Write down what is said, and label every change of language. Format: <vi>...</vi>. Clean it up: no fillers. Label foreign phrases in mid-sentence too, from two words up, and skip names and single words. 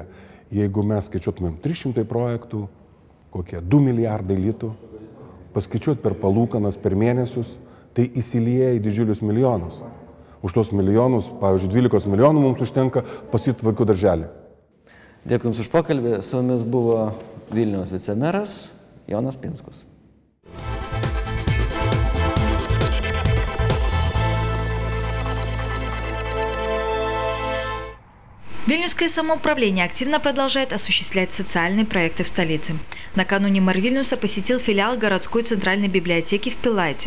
<lt>Jeigu mes skaičiuotumėm 300 projektų, kokie 2 milijardai litų, paskaičiuot per palūkanas, per mėnesius, tai įsilieja į didžiulius milijonus. Už tos milijonus, pavyzdžiui, 12 milijonų mums užtenka pasitikti vaikų darželį. Dėkui Jums už pokalbį. Su mumis buvo Vilniaus vicemeras Jonas Pinskus.</lt> <ru>Вильнюсское самоуправление активно продолжает осуществлять социальные проекты в столице. Накануне мэр Вильнюса посетил филиал городской центральной библиотеки в Пилайте.</ru>